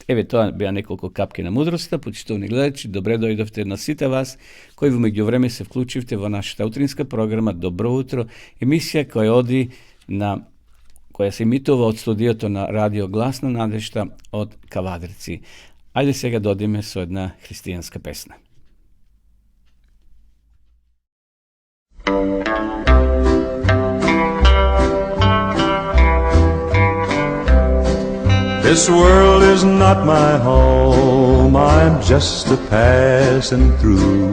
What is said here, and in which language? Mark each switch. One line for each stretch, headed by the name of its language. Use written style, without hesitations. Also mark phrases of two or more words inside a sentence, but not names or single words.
Macedonian: Еве, тоа беа неколку капки на мудроста. Почитувани гледачи, добре дојдовте на сите вас, кои во меѓувреме се вклучивте во нашата утринска програма Добро утро, емисија која се емитува од студиото на Радио Глас на надежта од Кавадрици. Ајде сега да одиме со една христијанска песна.
English: This world is not my home, I'm just a passing through.